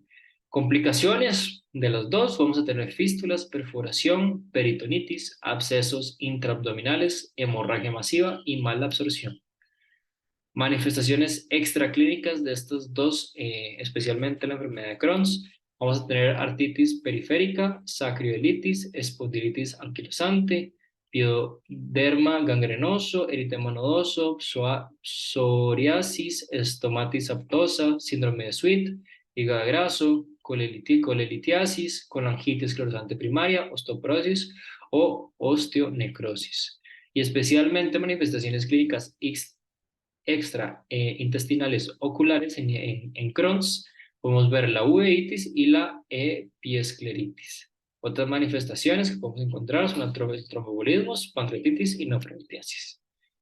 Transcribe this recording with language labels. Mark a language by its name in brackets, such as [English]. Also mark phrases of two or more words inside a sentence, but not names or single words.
[Spanish] Complicaciones de los dos, vamos a tener fístulas, perforación, peritonitis, abscesos intraabdominales, hemorragia masiva y mala absorción. Manifestaciones extraclínicas de estos dos, especialmente la enfermedad de Crohn. Vamos a tener artritis periférica, sacroileitis, espondilitis anquilosante, pioderma gangrenoso, eritema nodoso, psoriasis, estomatitis aftosa, síndrome de Sweet, hígado graso, colelitiasis, colangitis esclerosante primaria, osteoporosis o osteonecrosis. Y especialmente manifestaciones clínicas extraintestinales oculares en Crohn's, podemos ver la uveitis y la epiescleritis. Otras manifestaciones que podemos encontrar son tromboembolismos, pancreatitis y nefrolitiasis.